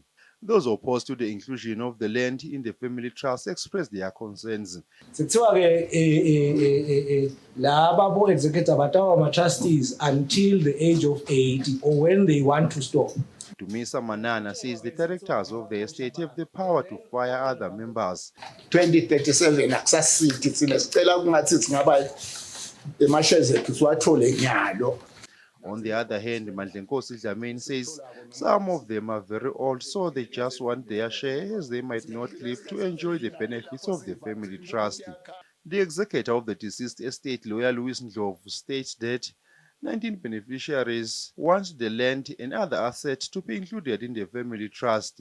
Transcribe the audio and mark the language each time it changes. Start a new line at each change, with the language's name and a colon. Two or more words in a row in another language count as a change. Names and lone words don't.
English: Those opposed to the inclusion of the land in the family trust expressed their concerns.
Swati: Laba executive batawa trustees
English: until the age of 80 or when they want to stop. Dumisa Manana says the directors of the estate have the power to fire other members.
Swati: 2037 akusasithi thina sicela kungathi singaba emashares ethu siwathole nyalo.
English: On the other hand, Mandlenkosi Dlamini says some of them are very old, so they just want their share as they might not live to enjoy the benefits of the family trust. The executor of the deceased estate, lawyer Louis Ndlovu, states that 19 beneficiaries want the land and other assets to be included in the family trust.